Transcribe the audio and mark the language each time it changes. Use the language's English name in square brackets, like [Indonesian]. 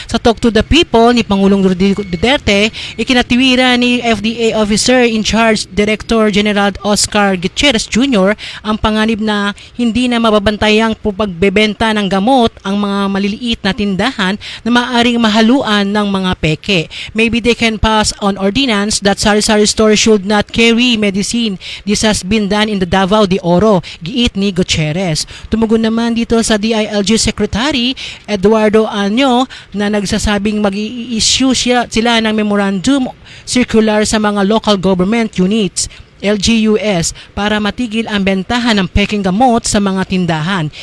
[Filipino] Sa Talk to the People ni Pangulong Rodrigo Duterte, ikinatiwira ni FDA Officer in Charge Director General Oscar Gutierrez Jr. ang panganib na hindi na mababantayang pagbebenta ng gamot ang mga maliliit na tindahan na maaaring mahaluan ng mga peke. [English] maybe they can pass on ordinance that sari-sari store should not carry medicine. This has been done in the Davao de Oro, [Filipino] giit ni Gutierrez. Tumugon naman dito sa DILG Secretary Eduardo Anyo na nagsasabing mag-i-issue sila ng memorandum circular sa mga local government units LGUS para matigil ang bentahan ng peking gamot sa mga tindahan.